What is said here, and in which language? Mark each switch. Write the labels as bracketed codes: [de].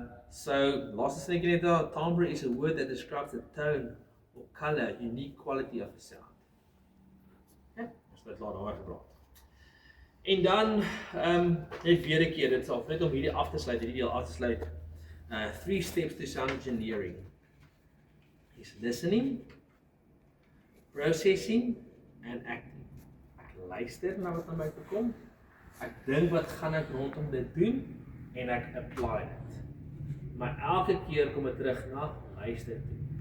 [en] So last thing [af] net daar, [en] timbre is a word that describes the tone or color, unique quality of a sound. [af] Okay, ons het laat daaroor gepraat. En dan net weer 'n keer, dit sal net om hierdie af te sluit, hierdie deel af te sluit. [en] 3 steps to sound engineering is listening, processing and acting. [af] Ek luister na wat aan my toe kom. Ek dink wat gaan ek rondom dit doen en ek apply dit. Maar elke keer kom ek terug na luister toe.